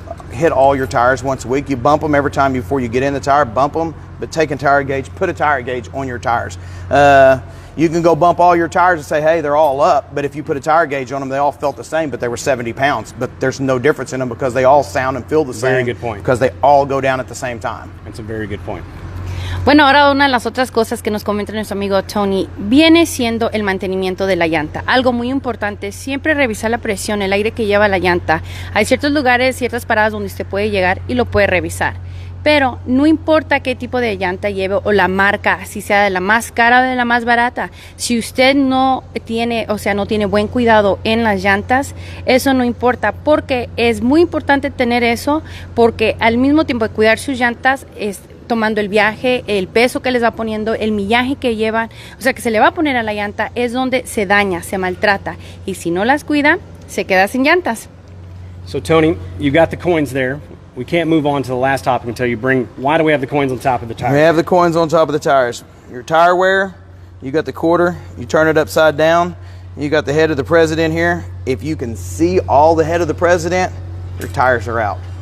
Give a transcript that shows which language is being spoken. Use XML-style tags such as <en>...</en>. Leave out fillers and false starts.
<en>Hit all your tires once a week. You bump them every time before you get in the tire, bump them, but take a tire gauge, put a tire gauge on your tires. You can go bump all your tires and say, hey, they're all up, but if you put a tire gauge on them, they all felt the same, but they were 70 pounds. But there's no difference in them because they all sound and feel the same. Very good point. Because they all go down at the same time. That's a very good point.</en> <es>Bueno, ahora una de las otras cosas que nos comenta nuestro amigo Tony viene siendo el mantenimiento de la llanta. Algo muy importante, siempre revisar la presión, el aire que lleva la llanta. Hay ciertos lugares, ciertas paradas donde usted puede llegar y lo puede revisar. Pero no importa qué tipo de llanta lleve o la marca, si sea de la más cara o de la más barata. Si usted no tiene, no tiene buen cuidado en las llantas, eso no importa, porque es muy importante tener eso, porque al mismo tiempo de cuidar sus llantas, tomando el viaje, el peso que les va poniendo, el millaje que llevan, que se le va a poner a la llanta, es donde se daña, se maltrata. Y si no las cuida, se queda sin llantas.</es> <en>So Tony, you got the coins there. We can't move on to the last topic until you bring, why do we have the coins on top of the tires? We have the coins on top of the tires. Your tire wear, you got the quarter, you turn it upside down, you got the head of the president here. If you can see all the head of the president, your tires are out.</en>